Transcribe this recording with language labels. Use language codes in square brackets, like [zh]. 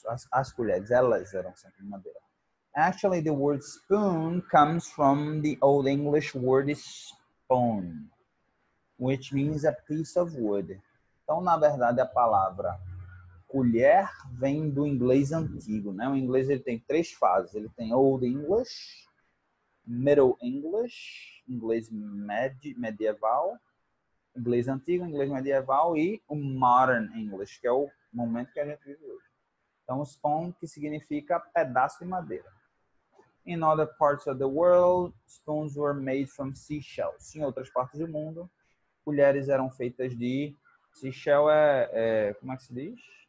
[pt] As colheres, elas eram sempre de madeira. [en] Actually, the word spoon comes from the Old English word spoon, which means a piece of wood. [pt] Então, na verdade, a palavra colher vem do inglês antigo, né? O inglês ele tem 3 fases. Ele tem Old English, Middle English, inglês medieval, inglês antigo, inglês medieval e o Modern English, que é o momento que a gente vive hoje. Então, spoon, que significa pedaço de madeira. [en] In other parts of the world, spoons were made from seashells. [pt] Em outras partes do mundo, colheres eram feitas de seashell como é que se diz?